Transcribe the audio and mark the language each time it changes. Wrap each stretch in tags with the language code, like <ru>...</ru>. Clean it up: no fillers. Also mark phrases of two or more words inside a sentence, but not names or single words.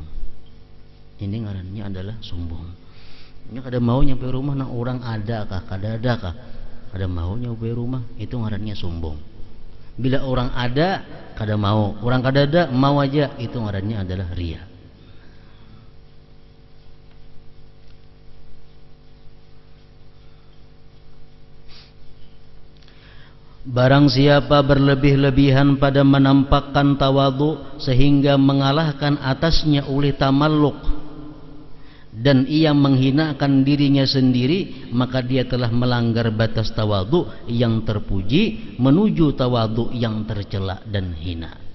<bjn>Ini ngarannya adalah sombong. Ini kada mau nyapui rumah, nah orang ada kah, kada ada kah, kada mau nyapui rumah, itu ngarannya sombong. Bila orang ada kada mau, orang kada ada mau aja, itu ngarannya adalah riya.</bjn> <id>Barang siapa berlebih-lebihan pada menampakkan tawadhu sehingga mengalahkan atasnya oleh tamalluk, dan ia menghinakan dirinya sendiri, maka dia telah melanggar batas tawadhu yang terpuji menuju tawadhu yang tercela dan hina.</id>